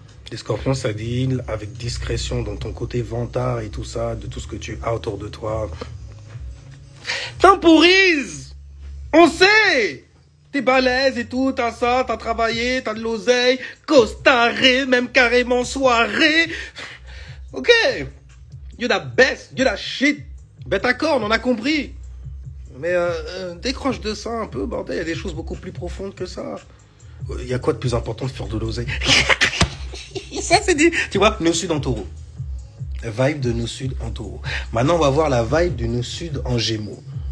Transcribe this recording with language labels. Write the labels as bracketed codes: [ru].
[fr] Les scorpions, ça deal avec discrétion, donc ton côté vantard et tout ça, de tout ce que tu as autour de toi. Temporise! On sait! T'es balèze et tout, t'as ça, t'as travaillé, t'as de l'oseille, costaré, même carrément soirée. [en] Ok, you're the best, you're the shit. [fr] Ben d'accord, on en a compris. Mais décroche de ça un peu, bordel, il y a des choses beaucoup plus profondes que ça. Il y a quoi de plus important que faire de l'oseille? Ça c'est dit, tu vois, nœud sud en taureau. Vibe de nœud sud en taureau. Maintenant, on va voir la vibe du nœud sud en gémeaux.